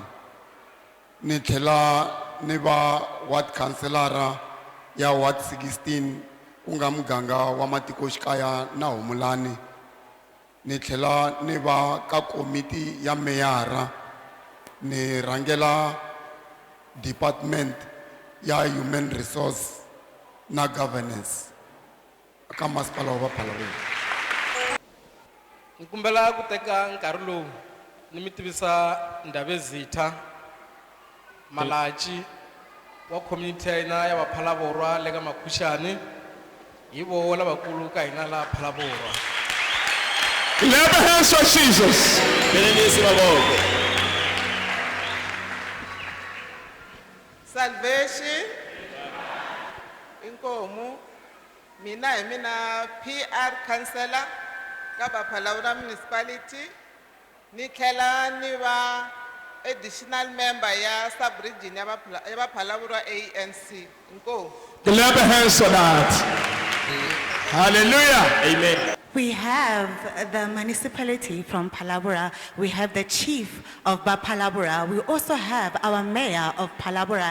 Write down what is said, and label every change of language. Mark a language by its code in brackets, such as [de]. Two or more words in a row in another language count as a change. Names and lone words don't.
[ts] Ni tlhela ni va [en] ward councilor [ts] ya ward 16 ku nga muganga wa matikoxikaya na Humulani. Ni tlhela ni va ka komiti ya meyara. Ni rhangela department ya [en] human resource [ts] na governance ka masipala wa Phalaborwa. Nkumbela ku teka nkarhi lowu ni mi tivisa Ndabezitha Malachi wa community ya hina ya vaphalaborwa le ka Makhushani hi vo lavakulu ka hina la Phalaborwa. [en] Clap your hands for Jesus. Salvation. [ts] Inkomu. Mina [en] PR councillor [ts] ka Phalaborwa municipality. Ni tlhela ni va [en] additional member [ts] ya sub-region ya Phalaborwa ANC. Inkomu. [en] Clap your hands for that. Hallelujah. Amen. We have the municipality from Phalaborwa. We have the chief of Phalaborwa. We also have our mayor of Phalaborwa.